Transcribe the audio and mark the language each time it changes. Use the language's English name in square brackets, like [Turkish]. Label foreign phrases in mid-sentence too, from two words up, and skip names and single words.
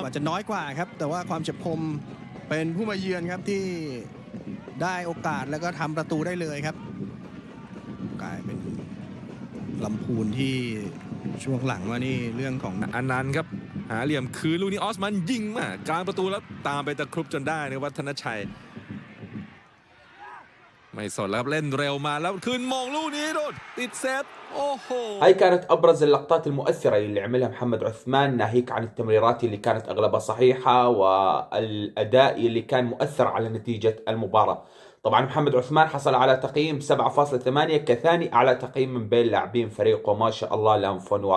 [Thai] อาจจะน้อยกว่าครับแต่ว่าความเฉียบคมเป็นผู้มาเยือนครับที่ได้โอกาสแล้วก็ทำประตูได้เลยครับกลายเป็นลำพูนที่ช่วงหลังว่านี่เรื่องของ อนันต์ครับหาเหลี่ยมคืนลูกนี้ออสมันยิงมากลางประตูแล้วตามไปตะครุบจนได้นะวัฒนชัยไม่สนแล้วเล่นเร็วมาแล้วคืนมองลูกนี้โดนติดเซฟโอ้โห [Arabic] هاي كانت أبرز اللقطات المؤثرة اللي عملها محمد عثمان، ناهيك عن التمريرات اللي كانت أغلبها صحيحة والأداء اللي كان مؤثر على نتيجة المباراة. طبعا محمد عثمان حصل على تقييم 7.8 كثاني أعلى تقييم من بين لاعبين فريقه ما شاء الله لامفون واريورز.